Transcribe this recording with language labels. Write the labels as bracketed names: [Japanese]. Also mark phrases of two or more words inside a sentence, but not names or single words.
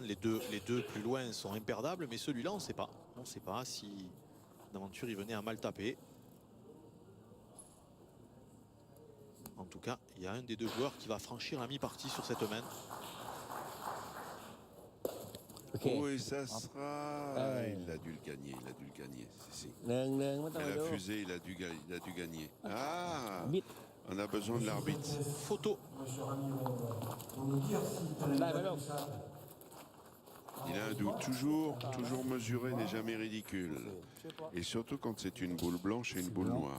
[French] Les deux plus loin sont imperdables, mais celui-là, on ne sait pas. On ne sait pas si d'aventure il venait à mal taper. En tout cas, il y a un des deux joueurs qui va franchir la mi-partie sur cette main. [Thai] โอเค [French] Oui, ça sera. Il a dû le gagner, il a dû le gagner. Si. [Thai] หนึ่งหนึ่งไม่ต้อง [French] Et [Thai] ไป [French] la [Thai] ดู [French] fusée, il a dû gagner. Ah, [Thai] บิด [French] on a besoin de l'arbitre. Photo. Monsieur Rami, pour nous dire s'il fallait Là, mettre mais ça. Il a un doute. Toujours mesuré n'est jamais ridicule. Et surtout quand c'est une boule blanche et une boule noire.